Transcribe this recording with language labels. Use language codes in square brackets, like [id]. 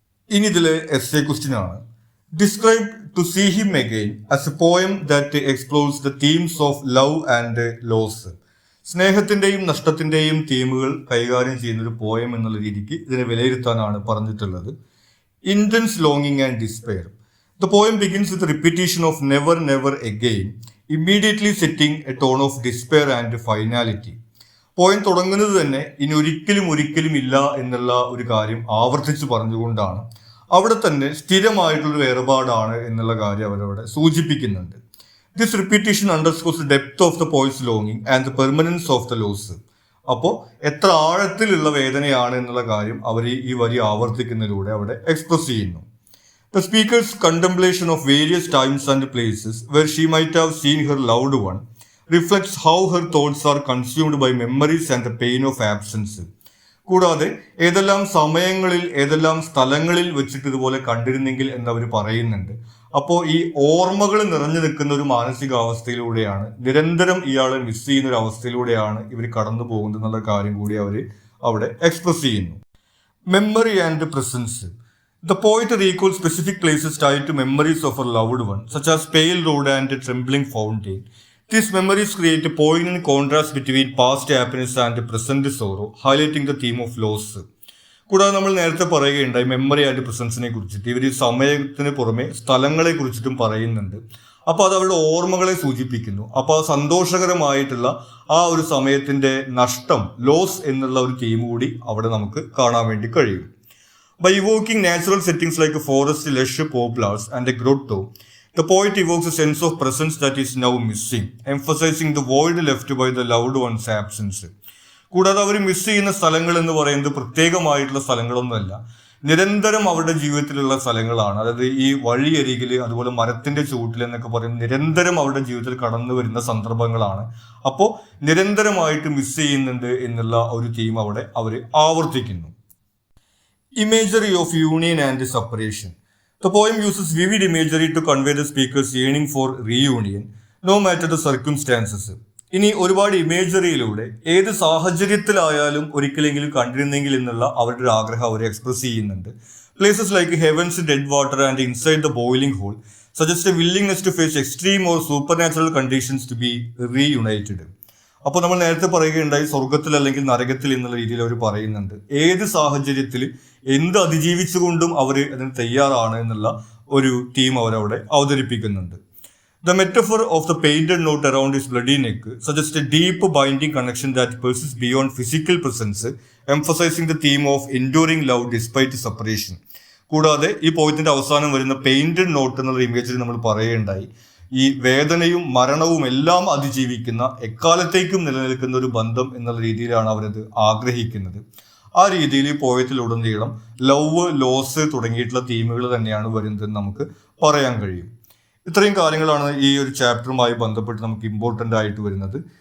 [ml] ഇനി ഇതിലെ essay question ആണ്. [en] Describe to see him again as a poem that explores the themes of love and loss. [ml] സ്നേഹത്തിന്റെയും നഷ്ടത്തിന്റെയും തീമുകൾ കൈകാര്യം ചെയ്യുന്ന ഒരു പോയം എന്നുള്ള രീതിക്ക് ഇതിനെ വിലയിരുത്താനാണ് പറഞ്ഞിട്ടുള്ളത്. [en] Intense ലോങ്ങിങ് and despair. The poem begins with a repetition of never, never again, immediately setting a tone of despair and finality. [ml] Poem തുടങ്ങുന്നത് തന്നെ ഇനി ഒരിക്കലും ഒരിക്കലും ഇല്ല എന്നുള്ള ഒരു കാര്യം ആവർത്തിച്ച് പറഞ്ഞുകൊണ്ടാണ്. അവിടെ തന്നെ സ്ഥിരമായിട്ടുള്ളൊരു വേർപാടാണ് എന്നുള്ള കാര്യം അവരവിടെ സൂചിപ്പിക്കുന്നുണ്ട്. [en] This repetition അണ്ടർസ്കോർസ് the depth of the പോയ്സ് ലോങ്ങിങ് and the permanence of the loss. [ml] അപ്പോൾ എത്ര ആഴത്തിലുള്ള വേദനയാണ് എന്നുള്ള കാര്യം അവർ ഈ വരി ആവർത്തിക്കുന്നതിലൂടെ അവിടെ എക്സ്പ്രസ് ചെയ്യുന്നു. [en] The speaker's contemplation of various times and places where she might have seen her loved one reflects how her thoughts are consumed by memories and the pain of absence. [ml] കൂടാതെ ഏതെല്ലാം സമയങ്ങളിൽ ഏതെല്ലാം സ്ഥലങ്ങളിൽ വെച്ചിട്ട് ഇതുപോലെ കണ്ടിരുന്നെങ്കിൽ എന്നവർ പറയുന്നുണ്ട്. അപ്പോൾ ഈ ഓർമ്മകൾ നിറഞ്ഞു നിൽക്കുന്ന ഒരു മാനസികാവസ്ഥയിലൂടെയാണ്, നിരന്തരം ഇയാളെ മിസ് ചെയ്യുന്ന ഒരു അവസ്ഥയിലൂടെയാണ് ഇവർ കടന്നു പോകുന്നത് എന്നുള്ള കാര്യം കൂടി അവർ അവിടെ എക്സ്പ്രസ് ചെയ്യുന്നു. [en] Memory and presence. The poet recalls specific places tied to memories of her loved one, such as pale road and a trembling fountain. These memories create a poignant contrast between past happiness and present sorrow, highlighting the theme of loss. [ml] കൂടാതെ നമ്മൾ നേരത്തെ പറയുകയുണ്ടായി [en] memory and പ്രസൻസിനെ [ml] കുറിച്ചിട്ട്. ഇവർ സമയത്തിന് പുറമെ സ്ഥലങ്ങളെ കുറിച്ചിട്ടും പറയുന്നുണ്ട്. അപ്പോൾ അത് അവരുടെ ഓർമ്മകളെ സൂചിപ്പിക്കുന്നു. അപ്പോൾ സന്തോഷകരമായിട്ടുള്ള ആ ഒരു സമയത്തിന്റെ നഷ്ടം, ലോസ് എന്നുള്ള ഒരു തീം കൂടി അവിടെ നമുക്ക് കാണാൻ വേണ്ടി കഴിയും. [en] By evoking natural settings like a forest, lush poplars and a grotto, the poet evokes a sense of presence that is now missing, emphasizing the void left by the loved one's absence. [ml] കൂടാതെ അവർ miss ചെയ്യുന്ന സ്ഥലങ്ങൾ എന്ന് പറയുന്നത് പ്രത്യേകമായിട്ടുള്ള സ്ഥലങ്ങളൊന്നുമല്ല, നിരന്തരം അവരുടെ ജീവിതത്തിലുള്ള സ്ഥലങ്ങളാണ്. അതായത് ഈ വഴിയരികിൽ, അതുപോലെ മരത്തിന്റെ ചുവട്ടിൽ എന്നൊക്കെ പറയുന്നത് നിരന്തരം അവരുടെ ജീവിതത്തിൽ കടന്നു വരുന്ന സന്ദർഭങ്ങളാണ്. അപ്പോൾ നിരന്തരമായിട്ട് മിസ് ചെയ്യുന്നുണ്ട് എന്നുള്ള ഒരു തീം അവിടെ അവർ ആവർത്തിക്കുന്നു. [en] Imagery of union and separation. The poem uses vivid imagery to convey the speaker's yearning for reunion, no matter the circumstances. [ml] ഇനി ഒരുപാട് ഇമേജറിയിലൂടെ ഏത് സാഹചര്യത്തിലായാലും ഒരിക്കലെങ്കിലും കണ്ടിരുന്നെങ്കിൽ എന്നുള്ള അവരുടെ ഒരു ആഗ്രഹം അവർ എക്സ്പ്രസ് ചെയ്യുന്നുണ്ട്. [en] Places like heavens dead water and inside the boiling hole suggest a willingness to face extreme or supernatural conditions to be reunited. [ml] അപ്പോൾ നമ്മൾ നേരത്തെ പറയുകയുണ്ടായി സ്വർഗത്തിൽ അല്ലെങ്കിൽ നരകത്തിൽ എന്നുള്ള രീതിയിൽ അവർ പറയുന്നുണ്ട്. ഏത് സാഹചര്യത്തിൽ എന്ത് അതിജീവിച്ചുകൊണ്ടും അവർ അതിന് തയ്യാറാണ് എന്നുള്ള ഒരു തീം അവരവിടെ അവതരിപ്പിക്കുന്നുണ്ട്. [en] The metaphor of the painted note around his bloody neck suggests a deep binding connection that persists beyond physical presence, emphasizing the theme of enduring love despite separation. [ml] കൂടാതെ ഈ പോയത്തിന്റെ അവസാനം വരുന്ന പെയിന്റഡ് നോട്ട് എന്നുള്ള ഇമേജിൽ നമ്മൾ പറയുകയുണ്ടായി, ഈ വേദനയും മരണവും എല്ലാം അതിജീവിക്കുന്ന എക്കാലത്തേക്കും നിലനിൽക്കുന്ന ഒരു ബന്ധം എന്നുള്ള രീതിയിലാണ് അവരത് ആഗ്രഹിക്കുന്നത്. ആ രീതിയിൽ ഈ പോയത്തിലുടനീളം ലവ്, ലോസ് തുടങ്ങിയിട്ടുള്ള തീമുകൾ തന്നെയാണ് വരുന്നതെന്ന് നമുക്ക് പറയാൻ കഴിയും. ഇത്രയും കാര്യങ്ങളാണ് ഈ ഒരു ചാപ്റ്ററുമായി ബന്ധപ്പെട്ട് നമുക്ക് ഇമ്പോർട്ടൻ്റ് ആയിട്ട് വരുന്നത്.